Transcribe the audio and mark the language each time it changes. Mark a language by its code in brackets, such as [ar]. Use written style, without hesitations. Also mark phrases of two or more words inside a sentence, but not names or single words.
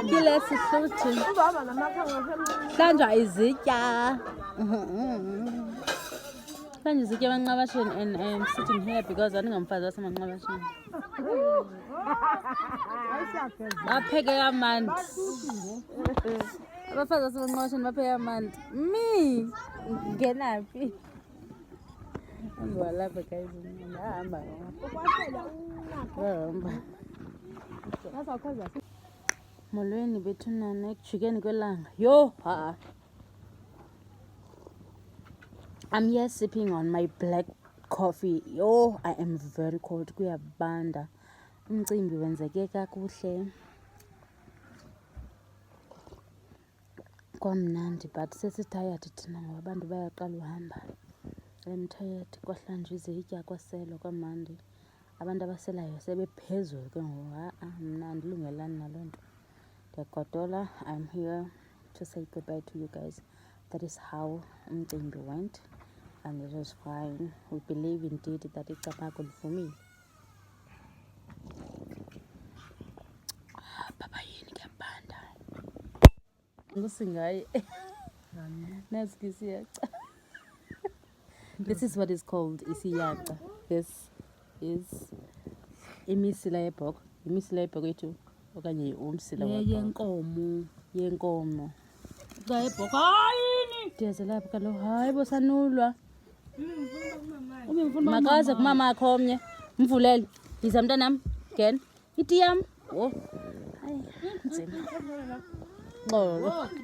[xh] sihluthi. Hlanjwa izitya. Hlanjwa izitya emanqabasheni, [en] and I'm sitting here because [xh] andingamfazi wasemanqabasheni. Bapheke kamandi. Abafazi basemanqabasheni bapheke kamandi. Ngenaphi? Walapha guys. Ngahamba. Molweni bethunana ekujikeni kwelanga. Yo, ha. [en] I'm here sipping on my black coffee. Yo, I am very cold. [xh] Kuyabanda. Umcimbi wenzeke kakuhle. Kwamnandi, but sesitired thina ngoba abantu bayaqala uhamba. [en] I'm tired. [xh] Kwahlanjwa izitya, kwaselwa kwamandi. Abantu abaselayo sebephezulu ke ngoku. Mna andilungelani naloo nto. Ndiyagodola. [en] I'm here to say goodbye to you guys. That is how umcimbi went, and it was fine. We believe indeed that [xh] icaphaqa livumile. Baba yini kuyabanda. Ngusingayi. Nazo isiyaca. [en] This is what is called isiyaca. This is [xh] imisila yebhokhwe. Imisila yebhokhwe yethu okanye umsila yenkomo. Yebhokhwe. Hayini. Ndiyazela lapha kaloku. Hayi bosanulwa. Makaze kumama akho omnye. Mvulele. Yiza mntanam. Ngena. Iti yam. Oh. Hayi. Nzima. Xolo.